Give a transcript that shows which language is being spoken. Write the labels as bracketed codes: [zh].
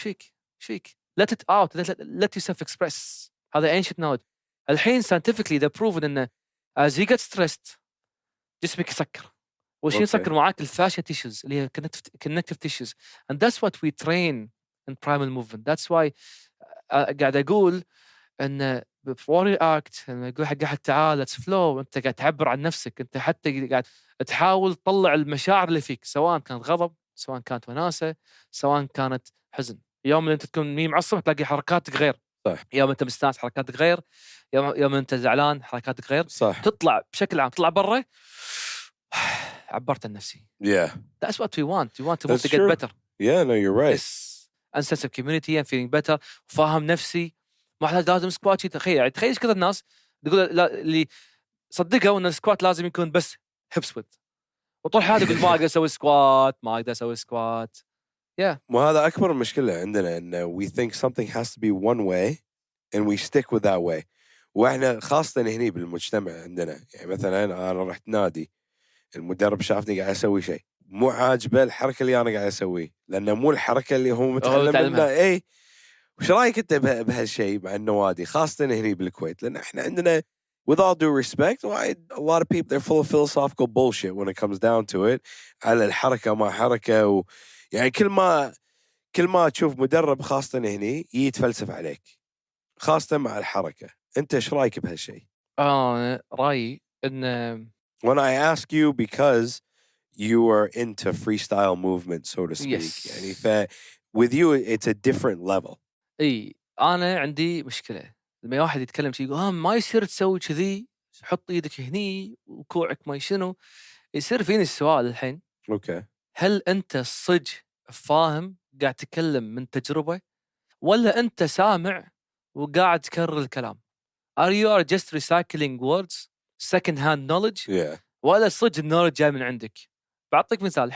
[ar] ايش فيك [en] let it out, let yourself express. هذا ancient knowledge. الحين scientifically they're proven ان as you get stressed [ar] جسمك يسكر، وشي يسكر معاك الفاشيا [en] tissues اللي هي connective tissues, and that's what we train in primal movement. that's why [ar] قاعد اقول ان بوري اكت لما يقول حق احد تعال ليتس فلو، انت قاعد تعبر عن نفسك، انت حتى قاعد تحاول تطلع المشاعر اللي فيك، سواء كانت غضب، سواء كانت وناسه، سواء كانت حزن. يوم اللي انت تكون مي معصب تلاقي حركاتك غير، صح. يوم انت مستانس حركاتك غير، يوم انت زعلان حركاتك غير، صح. تطلع بشكل عام تطلع برا عبرت عن نفسي. [en] That's what we want to move to get better. No, you're right. Yes. And sense of community and feeling better. [ar] وفاهم نفسي. ما لازم سكوات. تخيل ايش كذا الناس تقول اللي صدقوا ان السكوات لازم يكون بس هيبس ويد، وطول حياتي يقول ما اقدر اسوي سكوات. وهذا اكبر مشكله عندنا ان [en] we think something has to be one way and we stick with that way. [ar] واحنا خاصه هنا بالمجتمع عندنا، يعني مثلا انا رحت نادي، المدرب شافني قاعد اسوي شيء مو عاجبه الحركه اللي انا قاعد اسويه، لانه مو الحركه اللي هو متعلم منها. وش رايك انت بهالشيء مع النوادي خاصه هنا بالكويت؟ لان احنا عندنا [en] with all due respect a lot of people they're full of philosophical bullshit when it comes down to it [ar] على الحركه ما حركه يعني كل ما تشوف مدرب خاصه هنا يتفلسف عليك خاصه مع الحركه. انت ايش رايك بهالشيء؟ رايي ان [en] when I ask you because you are into freestyle movement so to speak. يعني with you it's a different level. [ar] انا عندي مشكله لما واحد يتكلم شيء يقول ما يصير تسوي كذي، حط ايدك هني وكوعك ما شنو. يصير فيني السؤال الحين هل انت صدق فاهم قاعد تتكلم من تجربه، ولا انت سامع وقاعد تكرر الكلام؟ [en] are you just recycling words second hand knowledge [ar] ولا صدق النولج جاي من عندك؟ بعطيك مثال.